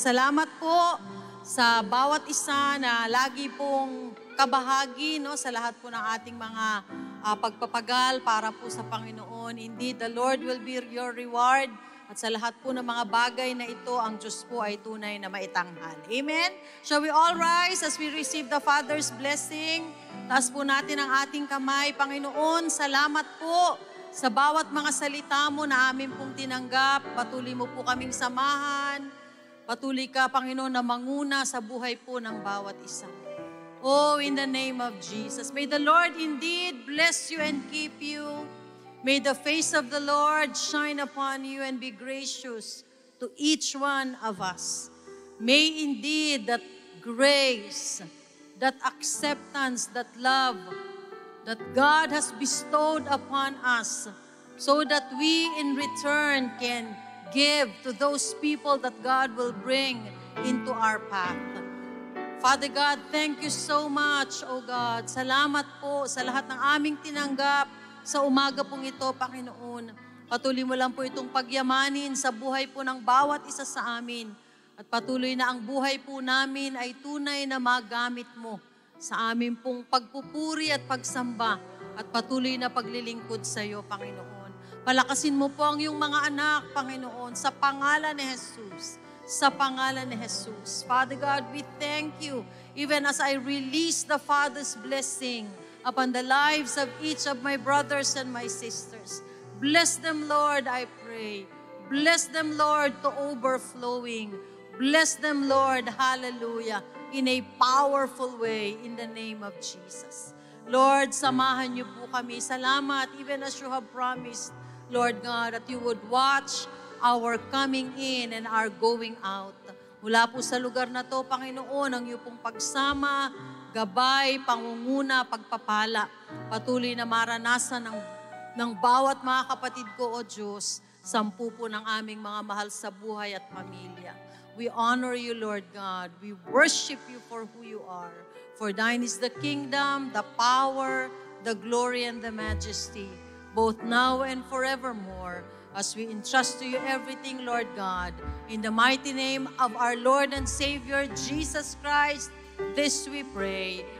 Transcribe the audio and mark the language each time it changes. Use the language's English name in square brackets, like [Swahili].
[Filipino] Salamat po sa bawat isa na lagi pong kabahagi sa lahat po ng ating mga pagpapagal para po sa Panginoon. [English] Indeed, the Lord will be your reward. [Filipino] At sa lahat po ng mga bagay na ito, ang Diyos po ay tunay na maitanghal. [English] Amen? Shall we all rise as we receive the Father's blessing? [Filipino] Taas po natin ang ating kamay. Panginoon, salamat po sa bawat mga salita mo na amin pong tinanggap. Patuloy mo po kaming samahan. Patuloy ka, Panginoon, na manguna sa buhay po ng bawat isa. [English] Oh, in the name of Jesus. May the Lord indeed bless you and keep you. May the face of the Lord shine upon you and be gracious to each one of us. May indeed that grace, that acceptance, that love that God has bestowed upon us so that we in return can give to those people that God will bring into our path. Father God, thank you so much, O God. [Filipino] Salamat po sa lahat ng aming tinanggap sa umaga pong ito, Panginoon. Patuloy mo lang po itong pagyamanin sa buhay po ng bawat isa sa amin. At patuloy na ang buhay po namin ay tunay na magamit mo sa amin pong pagpupuri at pagsamba at patuloy na paglilingkod sa iyo, Panginoon. Palakasin mo po ang iyong mga anak, Panginoon, sa pangalan ni Jesus. Sa pangalan ni Jesus. [English] Father God, we thank you even as I release the Father's blessing upon the lives of each of my brothers and my sisters. Bless them, Lord, I pray. Bless them, Lord, to overflowing. Bless them, Lord, hallelujah, in a powerful way in the name of Jesus. [Filipino] Lord, samahan niyo po kami. Salamat, [English] even as you have promised, Lord God, that you would watch our coming in and our going out. [Filipino] Mula po sa lugar na to, Panginoon, ang iyong pong pagsama, gabay, pangunguna, pagpapala. Patuloy na maranasan ng bawat mga kapatid ko, O Diyos, 10 po ng aming mga mahal sa buhay at pamilya. [English] We honor you, Lord God. We worship you for who you are. For thine is the kingdom, the power, the glory, and the majesty, both now and forevermore, as we entrust to you everything, Lord God. In the mighty name of our Lord and Savior, Jesus Christ, this we pray.